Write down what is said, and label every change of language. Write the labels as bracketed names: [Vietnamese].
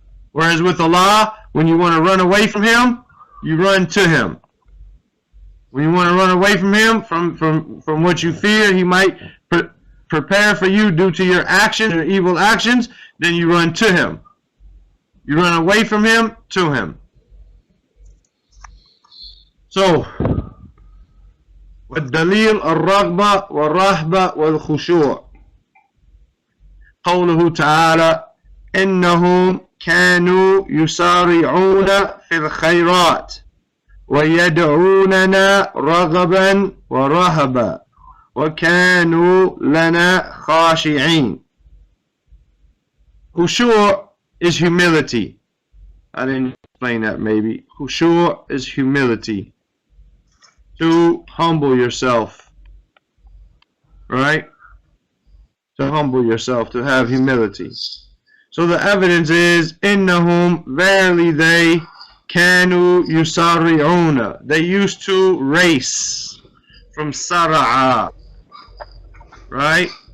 [English] Whereas with Allah, when you want to run away from him, you run to him. When you want to run away from him, from what you fear he might prepare for you due to your actions or evil actions, then you run to him. You run away from him to him. [Arabic] So, والدليل الرغبة والرهبة والخشوع. قوله تعالى إنهم كانوا يسارعون في الخيرات ويدعوننا رغبا ورهبا وكانوا لنا خاشعين. [English] Khushu' is humility. I didn't explain that maybe. Khushu' is humility. To humble yourself. Right? To humble yourself, to have humility. So the evidence is, innahum, verily they, [Arabic] kanu yusari'una, [English] they used to race, from sara'a, right?